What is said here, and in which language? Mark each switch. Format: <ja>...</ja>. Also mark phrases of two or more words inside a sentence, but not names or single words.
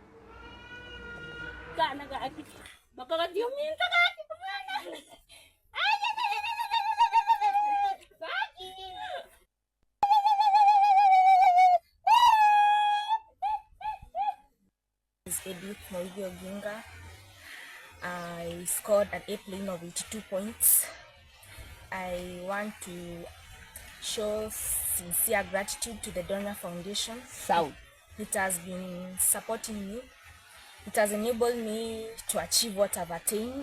<en>kana ga aki baka dio minta ga aki kumana Edith Moige Oginga. I scored an A-plane of 82 points. I want to show sincere gratitude to the Donor Foundation. It has been supporting me. It has enabled me to achieve what I've attained.</en>